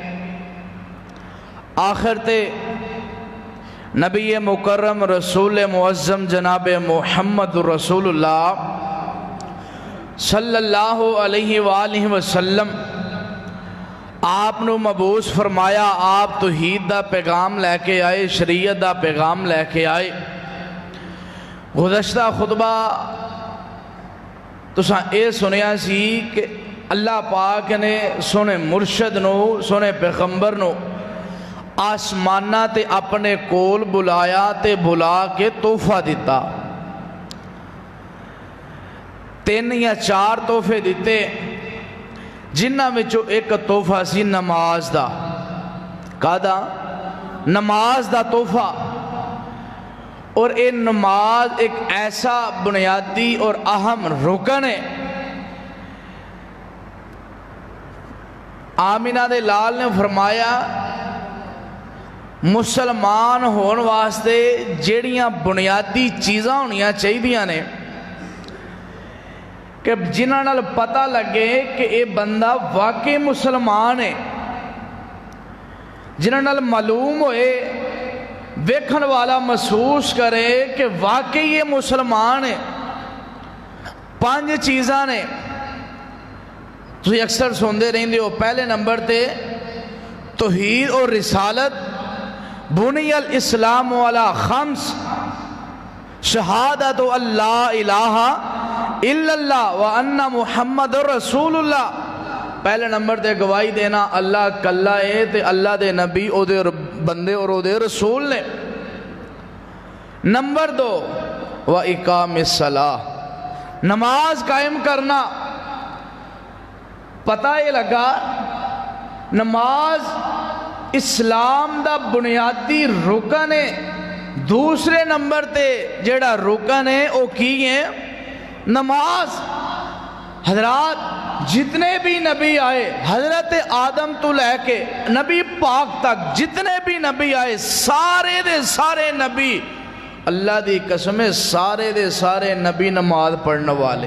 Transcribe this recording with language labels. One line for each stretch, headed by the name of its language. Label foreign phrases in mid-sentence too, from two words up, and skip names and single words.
Punjabi: آخر تے نبی مکرم رسول معظم جناب محمد رسول اللہ
Arabic: صلی اللہ علیہ وآلہ وسلم
Punjabi: آپ نو مبعوث فرمایا آپ توحید دا پیغام لے کے آئے شریعت دا پیغام لے کے آئے گزشتہ خطبہ تو اے سنیا سی کہ اللہ پاک نے سونے مرشد نو سونے پیغمبر نو آسمانہ تے اپنے کول بلایا تے بلا کے تحفہ دیتا. 3 یا 4 تحفے دیتے جنہاں وچوں ایک تحفہ سی نماز دا. کہدا نماز دا تحفہ.
Urdu: اور یہ نماز ایک ایسا بنیادی اور اہم رکن ہے.
Punjabi: آمینہ دے لال نے فرمایا مسلمان ہون واسطے جیڑیاں بنیادی چیزاں ہونیاں چاہیدیاں نے کہ جنہاں نال پتہ لگے کہ یہ بندہ واقعی مسلمان ہے, جنہاں نال معلوم ہوئے ویکھن والا محسوس کرے کہ واقعی یہ مسلمان ہے. 5 چیزاں نے تسی اکثر سندے رہندے ہو. پہلے نمبر تے توحید اور رسالت.
Arabic: بنی الاسلام علی 5 شہادت اللہ الہ الا اللہ وان محمد رسول اللہ.
Punjabi: پہلے نمبر تے گواہی دینا اللہ کلا ہے تے اللہ دے نبی او دے بندے اور او دے رسول نے. نمبر 2
Arabic: وَإِقَامِ الصَّلَاةِ
Punjabi: نماز قائم کرنا. پتہ یہ لگا نماز اسلام دا بنیادی رکن ہے. دوسرے نمبر تے جیڑا رکن ہے او کی ہے نماز. حضرات جتنے بھی نبی آئے حضرت آدم تو لے کے نبی پاک تک جتنے بھی نبی آئے سارے دے سارے نبی اللہ دی قسم سارے دے سارے نبی نماز پڑھنے والے.